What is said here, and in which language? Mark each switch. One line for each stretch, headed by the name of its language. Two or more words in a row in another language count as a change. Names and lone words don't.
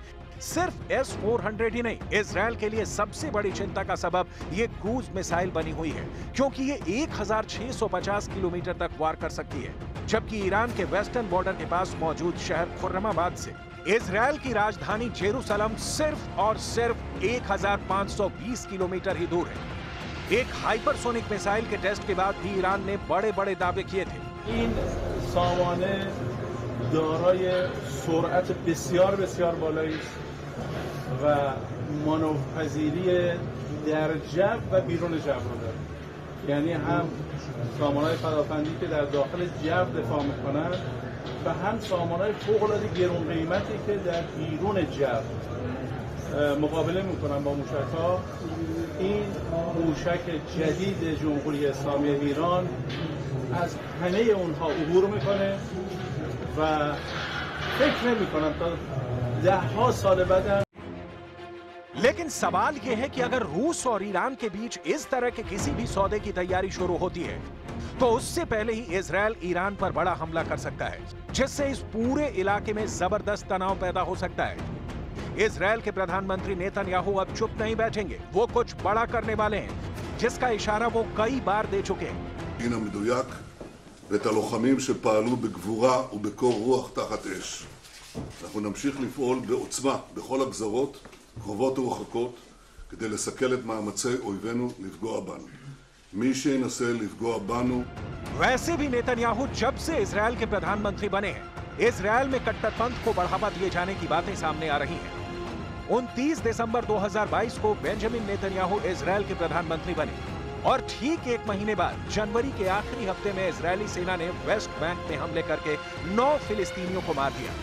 Hindi: सिर्फ S-400 ही नहीं, इजरायल के लिए सबसे बड़ी चिंता का सबब ये
English: cruise missile
Hindi: बनी हुई है, क्योंकि ये 1650 किलोमीटर तक वार कर सकती है, जबकि ईरान के
English: western border
Hindi: के पास मौजूद शहर खुर्रमाबाद से इजरायल की राजधानी जेरूसलम सिर्फ और सिर्फ 1520 किलोमीटर ही दूर है। एक
English: hypersonic missile
Hindi: के टेस्ट के बाद भी ईरान ने बड़े बड़े दावे किए थे।
Persian: دارای سرعت بسیار بسیار بالایی است و مانورپذیری در جو و بیرون جو رو داره. یعنی هم سامانهای پدافندی که در داخل جو دفاع میکنن و هم سامانهای فوق‌العاده گران قیمتی که در بیرون جو مقابله میکنن با موشک‌ها. این موشک جدید جمهوری اسلامی ایران از همه اونها عبور میکنه و فکر نمی‌کنم تا 10 سال بعد.
Hindi: लेकिन सवाल यह है कि अगर रूस और ईरान के बीच इस तरह के किसी भी सौदे की तैयारी शुरू होती है तो उससे पहले ही इजरायल ईरान पर बड़ा हमला कर सकता है, जिससे इस पूरे इलाके में जबरदस्त तनाव पैदा हो सकता है। इजरायल के प्रधानमंत्री नेतन्याहू अब चुप नहीं बैठेंगे, वो कुछ बड़ा करने वाले हैं, जिसका इशारा वो कई बार दे चुके हैं।
Hebrew: ואת הלוחמים שפעלו בגבורה ובקור רוח תחת אש. אנחנו נמשיך לפעול בעוצמה בכל הגזרות, קרובות ורחוקות, כדי לסכל את מאמצי אויבינו לפגוע בנו. מי שינסה לפגוע बनु।
Hindi: वैसे भी नेतन्याहू जब से इजरायल के प्रधानमंत्री बने हैं, इजरायल में कट्टरपंथ को बढ़ावा दिए जाने की बातें सामने आ रही हैं। 29 दिसंबर 2022 को बेंजामिन नेतन्याहू इजरायल के प्रधानमंत्री बने और ठीक एक महीने बाद जनवरी के आखिरी हफ्ते में इजरायली सेना ने वेस्ट बैंक में हमले करके 9 फिलिस्तीनियों को मार दिया।